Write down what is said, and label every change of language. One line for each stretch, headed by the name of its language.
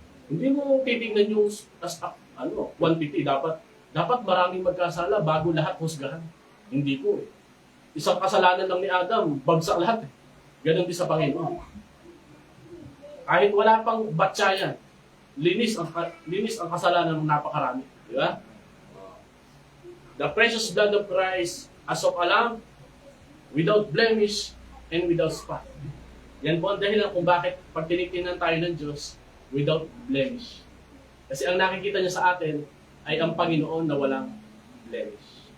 Filipino: Hindi mo titignan yung quantity. Dapat maraming magkasala bago lahat husgahan. Hindi po eh. Isang kasalanan lang ni Adam, bagsak lahat eh. Ganon din sa Panginoon. Kahit wala pang batya yan, linis ang kasalanan ng napakarami. Di ba?
English: The precious blood of Christ as of a lamb, without blemish and without spot.
Filipino: Yan po ang dahilan kung bakit pag tinitingnan tayo ng Diyos,
English: without blemish.
Filipino: Kasi ang nakikita niya sa atin ay ang Panginoon na walang blemish.